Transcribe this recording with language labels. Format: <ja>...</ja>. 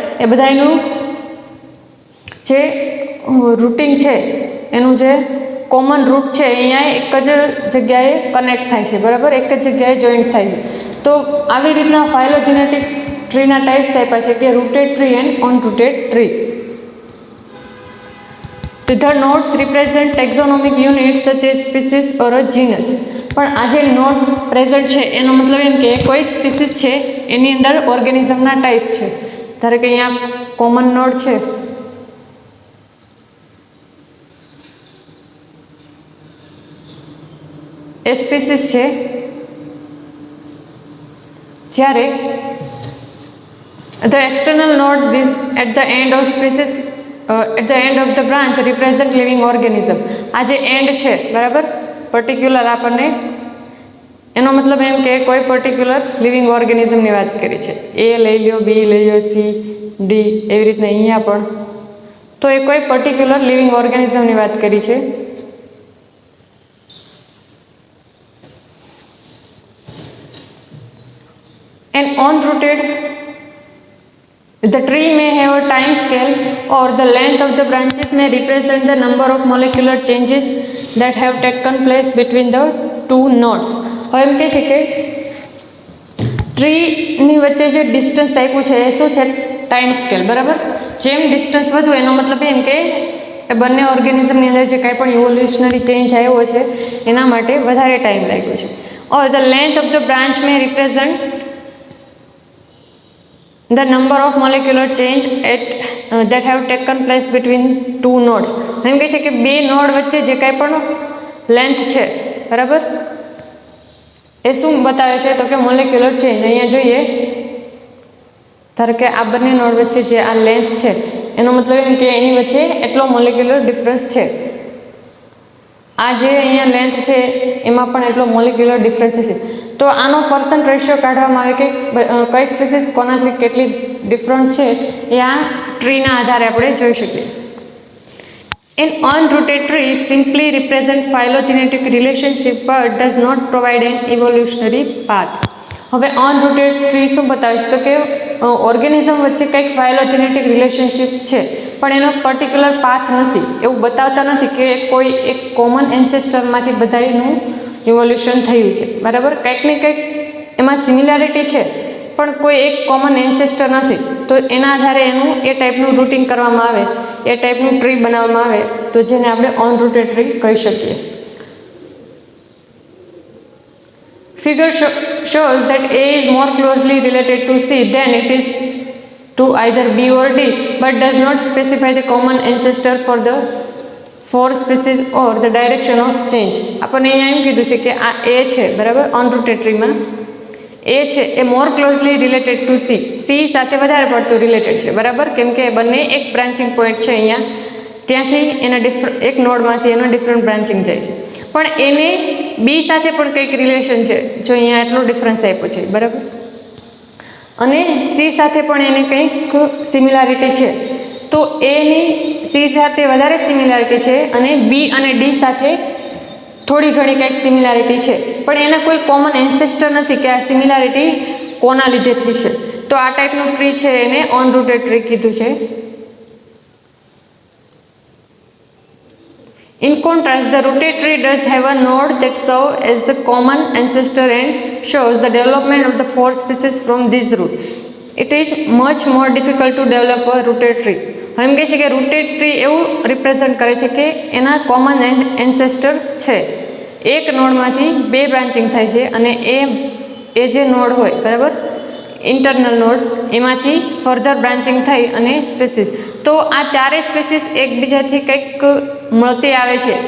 <gu>એ બધાનું જે રૂટિંગ છે, એનું જે કોમન રૂટ છે અહીંયા એક જ જગ્યાએ કનેક્ટ થાય છે, બરાબર, એક જ જગ્યાએ જોઈન્ટ થાય છે. તો આવી રીતના ફાઇલોજેનેટિક ટ્રીના ટાઈપ્સ આપ્યા છે કે rooted tree and અનરૂટેડ tree.</gu> <en>The nodes represent taxonomic units such as species or a genus.</en> <gu>પણ આ જે નોડ્સ પ્રેઝન્ટ છે એનો મતલબ એમ કે કોઈ સ્પીસીસ છે એની અંદર ઓર્ગેનિઝમના ટાઈપ છે. ધારો કે અહીંયા કોમન નોડ છે, એ સ્પીસીસ છે. જ્યારે</gu> <en>the external node this at the end of species at the end of the branch represent living organism.</en> <gu>આ જે એન્ડ છે, બરાબર, પર્ટિક્યુલર આપણને એનો મતલબ એમ કે કોઈ પર્ટિક્યુલર લિવિંગ ઓર્ગેનિઝમની વાત કરી છે. એ લઈ લો, બી લઈ લો, સી ડી એવી રીતના અહીંયા પણ. તો એ કોઈ પર્ટિક્યુલર લિવિંગ ઓર્ગેનિઝમની વાત કરી છે.</gu> <en>And unrooted, the tree may have a time scale or the length of the branches may represent the number of molecular changes that have taken place between the two nodes.</en> <gu>હવે એમ કહે છે કે ટ્રીની વચ્ચે જે distance આપ્યું છે એ શું છે, ટાઈમ સ્કેલ, બરાબર. જેમ ડિસ્ટન્સ વધુ એનો મતલબ એમ કે એ બંને ઓર્ગેનિઝમની અંદર જે કાંઈ પણ ઇવોલ્યુશનરી ચેન્જ આવ્યો છે એના માટે વધારે ટાઈમ લાગ્યો છે.</gu> <en>Or the length of the branch may represent the number of molecular change that have taken place between two nodes.</en> <gu>એમ કહે છે કે બે નોડ વચ્ચે જે કાંઈ પણ લેન્થ છે, બરાબર, એ શું બતાવે છે, તો કે મોલેક્યુલર ચેન્જ. અહીંયા જોઈએ, ધારો કે આ બંને નોડ વચ્ચે જે આ લેન્થ છે એનો મતલબ એમ કે એની વચ્ચે એટલો મોલેક્યુલર ડિફરન્સ છે. આ જે અહીંયા લેન્થ છે એમાં પણ એટલો મોલેક્યુલર ડિફરન્સ છે. તો આનો પર્સન્ટ રેશિયો કાઢવામાં આવે કે કઈ સ્પીસીસ કોનાથી કેટલી ડિફરન્ટ છે એ આ ટ્રીના આધારે આપણે જોઈ શકીએ.</gu> <en>An unrooted tree simply represents phylogenetic relationship but does not provide an evolutionary path.</en> <gu>હવે અનરૂટેડ ટ્રી શું બતાવે છે, તો કે ઓર્ગેનિઝમ વચ્ચે કંઈક ફાઇલોજેનેટિક રિલેશનશિપ છે પણ એનો પર્ટિક્યુલર પાથ નથી, એવું બતાવતા નથી કે કોઈ એક કોમન એન્સેસ્ટરમાંથી બધાનું ઇવોલ્યુશન થયું છે, બરાબર. કંઈક ને કંઈક એમાં સિમિલારિટી છે પણ કોઈ એક કોમન એન્સેસ્ટર નથી. તો એના આધારે એનું એ ટાઈપનું રૂટિંગ કરવામાં આવે, એ ટાઈપનું ટ્રી બનાવવામાં આવે તો જેને આપણે અનરૂટેડ ટ્રી કહી શકીએ.</gu> <en>Figure shows that A is more closely related to C than it is to either B or D, but does not specify the common ancestor for the four species or the direction of change.</en> <gu>આપણને અહીંયા એમ કીધું છે કે આ A છે, બરાબર, અનરૂટેડ ટ્રીમાં A છે એ</gu> <en>more closely related to</en> <gu>C સાથે વધારે પડતું રિલેટેડ છે, બરાબર, કેમ કે બંને એક બ્રાન્ચિંગ પોઈન્ટ છે અહીંયા ત્યાંથી એના એક નોડમાંથી એનો ડિફરન્ટ બ્રાન્ચિંગ જાય છે, પણ એને બી સાથે પણ કંઈક રિલેશન છે. જો અહીંયા એટલો ડિફરન્સ આપ્યો છે, બરાબર, અને સી સાથે પણ એને કંઈક સિમિલારિટી છે, તો એની સી સાથે વધારે સિમિલારિટી છે અને બી અને ડી સાથે થોડી ઘણી કંઈક સિમિલારિટી છે, પણ એના કોઈ કોમન એન્સેસ્ટર નથી કે આ સિમિલારિટી કોના લીધેથી છે. તો આ ટાઈપનું ટ્રી છે એને અનરૂટેડ ટ્રી કીધું છે.</gu> <en>In contrast, the rooted tree does have a node that serves as the common ancestor and shows the development of the four species from this root. It is much more difficult to develop a rooted tree.</en> <gu>એમ કહે છે કે rooted tree એવું represent કરે છે કે એના common એન્સેસ્ટર છે, એક નોડમાંથી બે બ્રાન્ચિંગ થાય છે અને એ જે નોડ હોય, બરાબર, ઇન્ટરનલ નોડ, એમાંથી ફર્ધર બ્રાન્ચિંગ થઈ અને સ્પેસીસ. તો આ ચારેય સ્પેસીસ એકબીજાથી કંઈક મળતી આવે છે.</gu>